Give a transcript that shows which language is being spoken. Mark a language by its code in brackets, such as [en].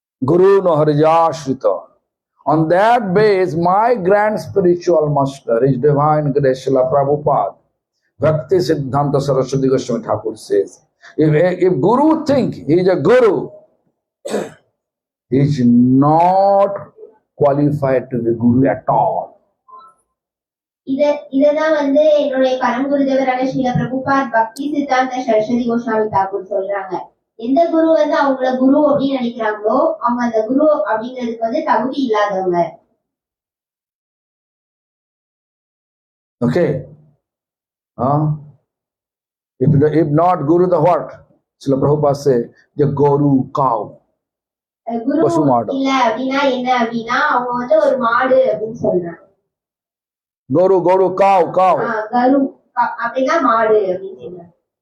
[sa] Guru no Harijashrita. [en] On that base, my grand spiritual master is Divine Grace Srila Prabhupada. Bhakti Siddhanta Saraswati Goswami Thakur says, if Guru think he is a Guru, he is not qualified to be Guru at all. [ta] இததான் வந்து என்னுடைய பரம்புருதேவரான ஸ்ரீல பிரபுபாத் பக்தி சித்தாந்த சரஸ்வதி கோஸ்வாமி தாக்கூர் சொல்றாங்க. எந்த குரு வந்து அவங்கள குரு அப்படின்னு நினைக்கிறாங்களோ அவங்க அந்த குரு அப்படிங்கிறதுக்கு வந்து தகுதி இல்லாதவங்க. [en] Okay. If not Guru, the what? Srila Prabhupada say, the Guru cow. [ta] குரு பசு மாடு. இல்ல அப்படின்னா என்ன அப்படின்னா அவங்க வந்து ஒரு மாடு அப்படின்னு சொல்றாங்க. [en] Guru cow. [ta] கரு அப்படின்னா மாடு அப்படின்னு சொல்றாங்க.